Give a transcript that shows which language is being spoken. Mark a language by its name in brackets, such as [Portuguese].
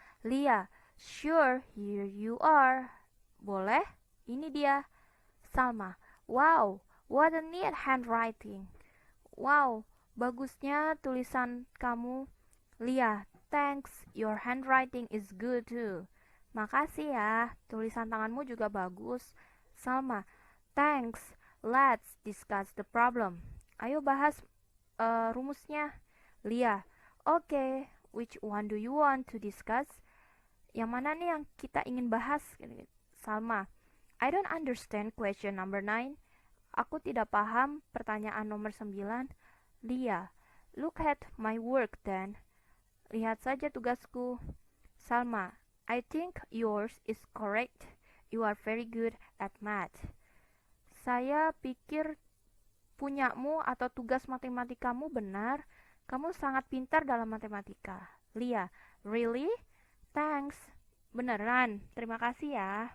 [English] Lia, sure, here you are. [Indonesian] Boleh? Ini dia. [English] Salma, Wow, what a neat handwriting. Wow, [Indonesian] bagusnya tulisan kamu. [English] Lia, thanks, your handwriting is good too. [Indonesian] Makasih ya, tulisan tanganmu juga bagus. [English] Salma, thanks, let's discuss the problem. [Indonesian] Ayo bahas rumusnya. [English] Lia, okay, which one do you want to discuss? [Indonesian] Yang mana nih yang kita ingin bahas? Salma, [English] I don't understand question number 9. [Indonesian] Aku tidak paham pertanyaan nomor 9. [English] Lia, look at my work then. [Indonesian] Lihat saja tugasku. [English] Salma, I think yours is correct. You are very good at math. [Indonesian] Saya pikir punyamu atau tugas matematikamu benar. Kamu sangat pintar dalam matematika. Lia, [English] really? Thanks. [Indonesian] Beneran. Terima kasih ya.